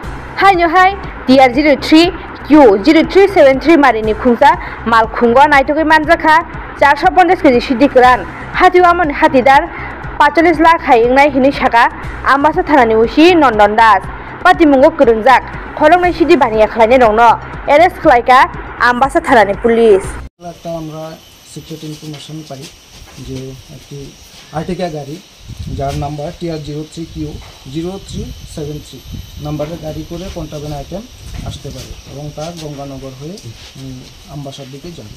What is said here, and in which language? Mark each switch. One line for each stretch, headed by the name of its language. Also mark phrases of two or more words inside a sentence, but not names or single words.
Bodo: हाय TR03Q0373 मारिनि खुंजा मालखुंगा नाइटोगै मानजाखा 450 केजि सिद्धि गोरान हातिवामन हातिदार 45 लाख हायंनाय हिनि साका आम्बासा थानानि उसी नंदन दास पातिमुंगो गोरोंजाक खलंनाय सिद्धि बानिया खालायनाय दंनो एरेस्ट खालायका आम्बासा थानानि पुलिस
Bangla: একটা আমরা
English: secret information
Bangla: পাই যে একটি আর্টিকা গাড়ি যার নাম্বার TR03Q0373 নাম্বারের গাড়ি করে
English: contraband item
Bangla: আসতে পারে এবং তার গঙ্গানগর হয়ে আমবাসার দিকে যাবে।